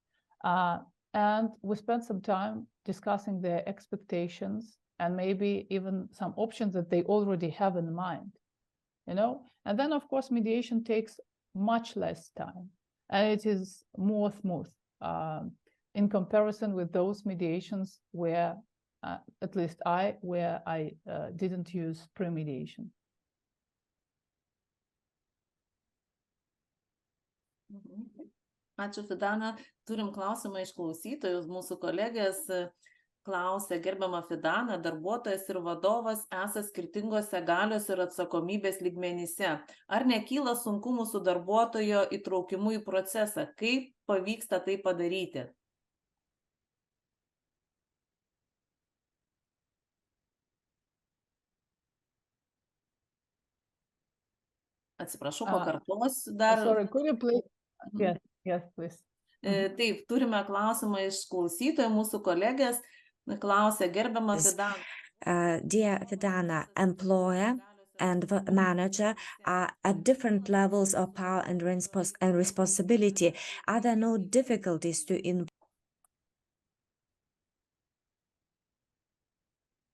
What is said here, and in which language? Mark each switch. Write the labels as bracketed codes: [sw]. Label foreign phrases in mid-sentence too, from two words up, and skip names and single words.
[en] And we spent some time discussing their expectations and maybe even some options that they already have in mind, And then, of course, mediation takes much less time and it is more smooth in comparison with those mediations where, at least I didn't use pre-mediation. [lt] Ačiū, Fidana. Turim klausimą iš klausytojų. Mūsų kolegės klausia, gerbiama Fidana, darbuotojas ir vadovas esą skirtingose galios ir atsakomybės lygmenyse. Ar nekyla sunkumų su darbuotojo įtraukimu į procesą? Kaip pavyksta tai padaryti? Atsiprašau, pakartosiu dar. [en] Sorry, could you please? Yes, please. [lt] Taip, turime klausimą iš klausytojų, mūsų kolegės klausia, gerbiama Fidana. [en] Dear Fidana, employer and manager are at different levels of power and responsibility. Are there no difficulties to